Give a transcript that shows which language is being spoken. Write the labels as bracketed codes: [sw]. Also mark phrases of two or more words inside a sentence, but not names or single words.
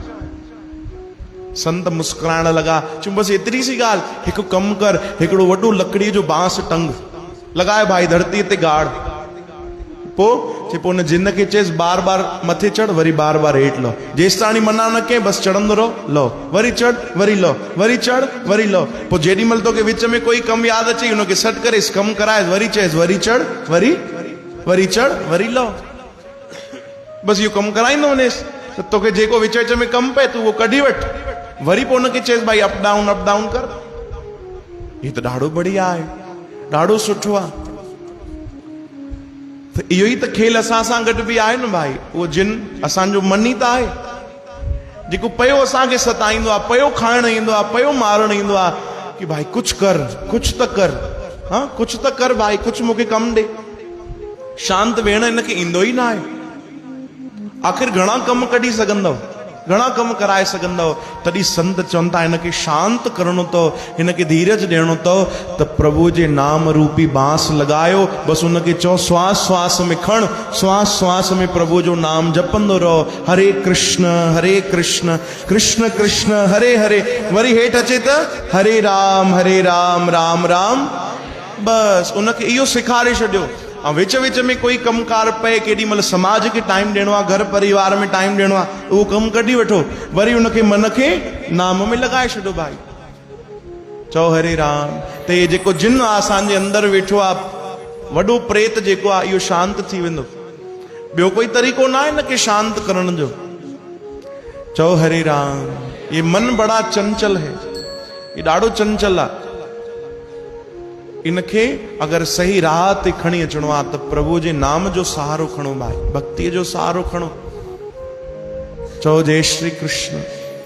[sd] संत मुस्कुराइण लॻा, चयूं बसि एतिरी सी ॻाल्हि, हिकु कमु कर, हिकिड़ो वॾो लकड़ीअ जो बांस टंग लॻाए भाई धरतीअ ते गाड़, पोइ हुन जिन खे चएसि बार बार मथे चढ़, वरी बार बार हेठि लहो, जेसि ताणी मना न कई बसि चढ़ंदो रहो, लहो वरी चढ़ वरी लहो, वरी चढ़ वरी लहो। पोइ जेॾी महिल तोखे विच में कोई कमु यादि अचे हुनखे सॾु करेसि, कमु कराएसि, वरी चएसि वरी चढ़ वरी चढ़ वरी लहो, बसि इहो कमु कराईंदो वञेसि त तोखे जेको विच विच में कमु पए तूं उहो कढी वठि, वरी पोइ हुनखे चएसि भाई [en] up down [sd] कर। हीअ त ॾाढो बढ़िया आहे, ॾाढो सुठो आहे। त इहो ई त खेल असां सां गॾु बि आहे न भाई, उहो जिन असांजो मन ई त आहे, जेको पियो असांखे सताईंदो आहे, पियो खाइणु ईंदो आहे, पियो मारणु ईंदो आहे कि भाई कुझु कर, कुझु त कर, हा कुझु त कर भाई, कुझु मूंखे कमु ॾे। शांत वेहण हिनखे ईंदो ई न आहे। आख़िर घणा कमु कढी सघंदव, घणा कमु कराए सघंदव, तॾहिं संत चवनि था हिनखे शांत करणो अथव, हिनखे धीरज ॾियणो अथव, त प्रभु जे नाम रूपी बांस लॻायो, बसि हुनखे चओ श्वास श्वास में खण, श्वास श्वास में प्रभु जो नाम जपंदो रहो, हरे कृष्ण कृष्ण कृष्ण हरे हरे, वरी हेठि अचे त हरे राम राम राम, बसि उनखे इहो सेखारे छॾियो। ऐं विच विच में कोई कमकार पए, केॾी महिल समाज खे टाइम ॾियणो आहे, घर परिवार में टाइम ॾियणो आहे, उहो कमु कढी वठो, वरी उनखे मन खे नाम में लॻाए छॾियो भाई। चओ हरे राम। त इहे जेको जिन आहे असांजे अंदरि वेठो आहे, वॾो प्रेत जेको आहे, इहो शांत थी वेंदो। ॿियो कोई तरीक़ो न आहे हिनखे शांत करण जो। चओ हरे राम। [hi] ये मन बड़ा चंचल है, [sd] ये ॾाढो चंचल आहे, इनखे अगर सही राह ते खणी अचणो आहे त प्रभु जे नाम जो सहारो खणो भाई, भक्तीअ जो सहारो खणो। चओ जय श्री कृष्ण।